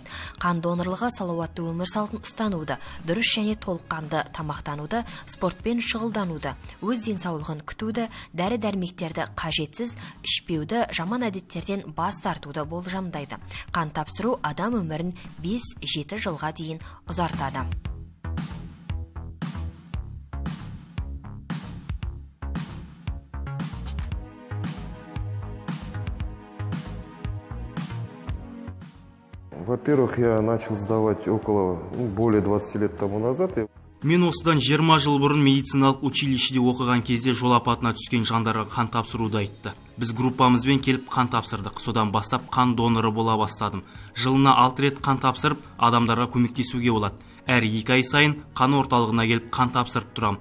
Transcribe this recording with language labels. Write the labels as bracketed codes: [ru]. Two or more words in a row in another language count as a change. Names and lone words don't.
[kk] Қан донорлығы салауатты өмір салтын ұстануды, дұрыс және толыққанды тамақтануды, спортпен шұғылдануды, өз денсаулығын күтуді, дәрі-дәрмектерді қажетсіз ішпеуді, жаман әдеттерден бас тартуды болжамдайды. Қан тапсыру адам өмірін 5-7 жылға дейін ұзартады. [ru] Во-первых, я начал сдавать более 20 лет тому назад. [kk] Мен осыдан 20 жыл бұрын медициналық училищеде оқыған кезде жол апатына түскен жандарға қан тапсыруды айтты. Біз группамызбен келіп қан тапсырдық. Содан бастап қан доноры бола бастадым. Жылына 6 рет қан тапсырып, адамдарға көмектесуге болады. Әр 2 ай сайын қан орталығына келіп қан тапсырып тұрам.